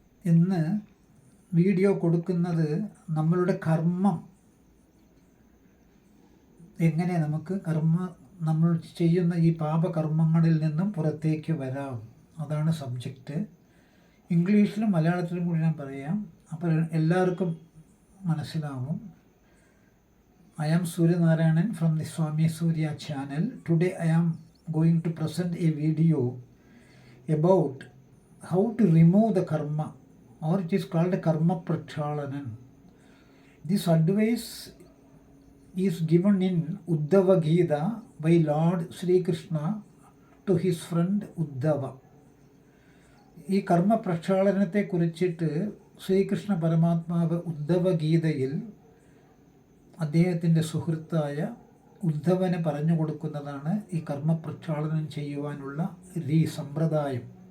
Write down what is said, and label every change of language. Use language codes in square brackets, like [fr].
[ml] ഇന്ന് വീഡിയോ കൊടുക്കുന്നത് നമ്മളുടെ കർമ്മം എങ്ങനെ നമ്മൾ ചെയ്യുന്ന ഈ പാപകർമ്മങ്ങളിൽ നിന്നും പുറത്തേക്ക് വരാം, അതാണ് സബ്ജക്റ്റ്. ഇംഗ്ലീഷിലും മലയാളത്തിലും കൂടി ഞാൻ പറയാം, അപ്പോൾ എല്ലാവർക്കും മനസ്സിലാവും. [en] I am Surya Narayanan from the Swami Surya channel. Today I am going to present a video about how to remove the karma, or it is called karma prakshalanam. This advice is given in Uddhava Gita by Lord Sri Krishna to his friend Uddhava. [ml] ഈ കർമ്മ പ്രക്ഷാളനത്തെ കുറിച്ചിട്ട് ശ്രീകൃഷ്ണ പരമാത്മാവ് ഉദ്ധവ ഗീതയിൽ അദ്ദേഹത്തിൻ്റെ സുഹൃത്തായ ഉദ്ധവന് പറഞ്ഞു കൊടുക്കുന്നതാണ് ഈ കർമ്മപ്രക്ഷാളനം ചെയ്യുവാനുള്ള സമ്പ്രദായം.